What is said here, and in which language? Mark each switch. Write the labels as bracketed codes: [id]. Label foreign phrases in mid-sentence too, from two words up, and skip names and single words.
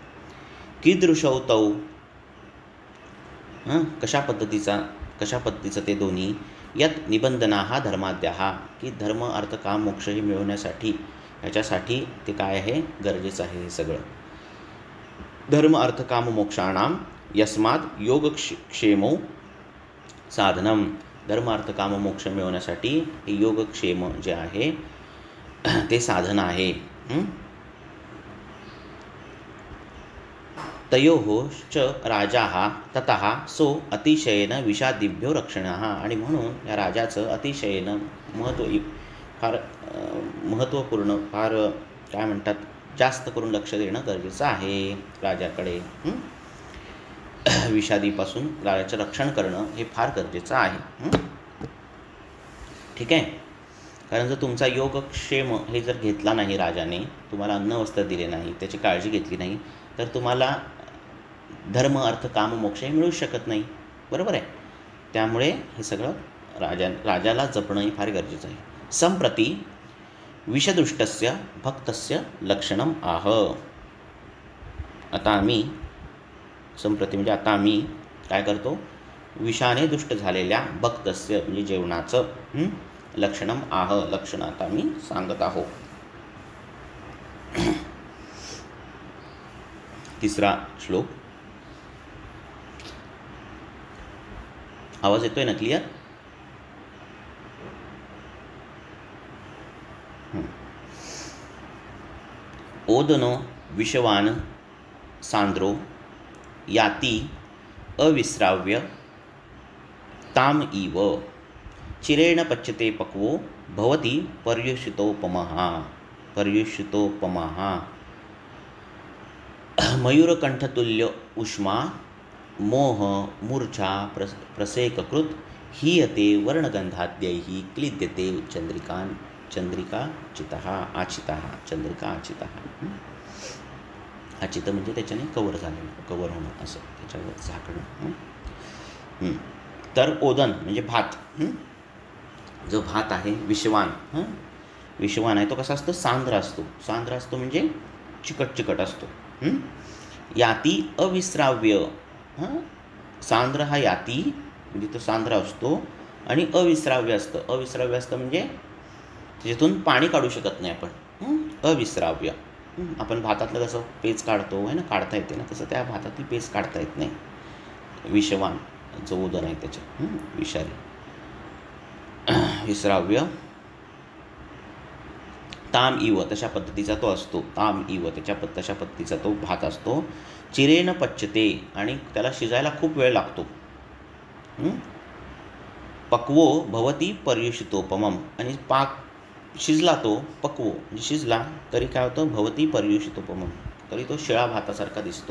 [sa] कीदृशौ तौ [mr] कशा पद्धतीचं ते दोन्ही? [sa] यत निबंधनाः धर्माद्याः, [mr] की धर्म अर्थ काम मोक्ष हे मिळवण्यासाठी याच्यासाठी ते काय आहे, गरजेचं आहे हे सगळं. [sa] धर्म अर्थ काम मोक्षाणाम यस्मात् योगक्षेमो साधनम. [mr] धर्म अर्थ काम मोक्ष मिळवण्यासाठी हे योगक्षेम जे आहे ते साधन आहे. [sa] तयोश्च राजाः ततः सो अतिशयेन विषादिभ्यो रक्षणः. [mr] आणि म्हणून या राजाचं अतिशयेन फार महत्त्वपूर्ण, फार काय म्हणतात, जास्त करून लक्ष देणं गरजेचं आहे राजाकडे. विषादीपासून राजाचं रक्षण करणं हे फार गरजेचं आहे. ठीक आहे. कारण जर तुमचा योगक्षेम हे जर घेतला नाही राजाने, तुम्हाला अन्न वस्त्र दिले नाही, त्याची काळजी घेतली नाही, तर तुम्हाला धर्म अर्थ काम मोक्ष हे मिळू शकत नाही. बरोबर आहे. त्यामुळे हे सगळं राजाला जपणं हे फार गरजेचं आहे. [sa] संप्रती विषदुष्टस्य भक्तस्य लक्षणम आह. [mr] आता आम्ही संप्रती म्हणजे आता आम्ही काय करतो, विषाने दुष्ट झालेल्या भक्तस्य म्हणजे जेवणाचं [sa] लक्षणम आह, [mr] लक्षण आता आम्ही सांगत आहोत. तिसरा श्लोक. आवाज येतोय ना क्लिअर? [sa] ओदनो विषवान सांद्रो याति अविस्राव्य ताम इव चिरेण पच्यते पक्वो भवति पर्युषितोपमः. मयूरकंठतुल्य उष्मा मोह मूर्छा प्रसेककृत हीयते वर्णगंधाद्यैः क्लिद्यते चंद्रिका आचितः. [mr] आचित म्हणजे त्याच्याने कवर होणं, असं त्याच्यावर झाकणं. तर ओदन म्हणजे भात. जो भात आहे विषवान, विषवान आहे तो कसा असतो, सांद्र असतो म्हणजे चिकट असतो. [sa] याती अविस्राव्य. [mr] सांद्र हा याती म्हणजे तो सांद्र असतो आणि अविस्राव्य असतं म्हणजे त्याच्यातून पाणी काढू शकत नाही आपण. अविस्राव्य. आपण भातातलं कसं पेज काढतो आहे ना, काढता येते ना, तसं त्या भातातली पेज काढता येत नाही. विषवान जो उदन आहे त्याच्या विषारी. [sa] विस्राव्य ताम इव [mr] तशा पद्धतीचा तो असतो. [sa] ताम इव [mr] तशा पद्धतीचा तो भात असतो. [sa] चिरेन पच्यते [mr] आणि त्याला शिजायला खूप वेळ लागतो. [sa] पक्वो भवती पर्युषितोपमम [mr] आणि पाक शिजला तो पक्वो म्हणजे शिजला तरी काय होतं, [sa] भवती पर्युषितोपमम [mr] तरी तो शिळा भातासारखा दिसतो.